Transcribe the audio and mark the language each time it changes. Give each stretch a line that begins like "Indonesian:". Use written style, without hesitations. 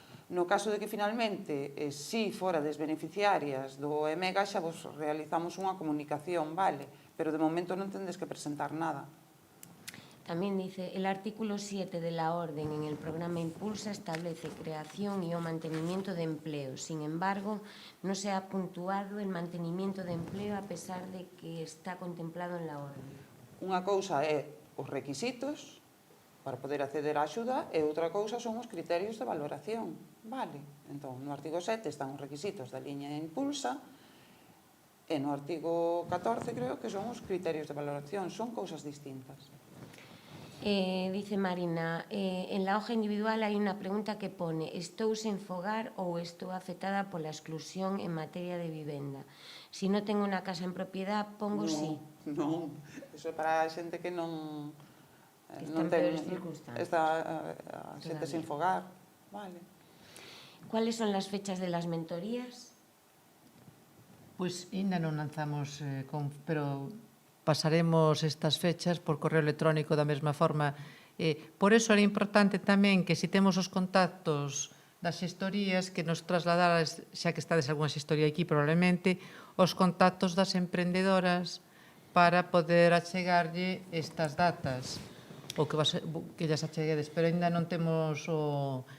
Galician: No caso de que finalmente si forades beneficiarias do EMEGA, xa vos realizamos unha comunicación, vale? Pero de momento non tendes que presentar nada.
Spanish: También dice, el artículo 7 de la orden en el programa Impulsa establece creación y o mantenimiento de empleo. Sin embargo, no se ha puntuado el mantenimiento de empleo a pesar de que está contemplado en la orden.
Galician: Unha cousa é os requisitos para poder acceder á axuda e outra cousa son os criterios de valoración. Vale? Entón, no artigo 7 están os requisitos da liña Impulsa e no artigo 14 creo que son os criterios de valoración. Son cousas distintas.
Spanish: Dice Marina, en la hoja individual hay una pregunta que pone
Galician: ¿estou sen fogar ou estou afectada pola exclusión en materia de vivenda?
Spanish: Si no tengo una casa en propiedad, pongo sí.
Galician: Non, eso é para a xente que non Está en peores circunstancias. Está a xente sen fogar. Vale.
Spanish: ¿Cuáles son las fechas de las mentorías?
Galician: Pois ainda non lanzamos, pero pasaremos estas fechas por correo electrónico da mesma forma Por eso era importante tamén que se temos os contactos das xestorías que nos trasladaras, xa que estades algunha xestoría aquí probablemente, os contactos das emprendedoras para poder achegarlle estas datas ou que llas acheguedes, pero ainda non temos o...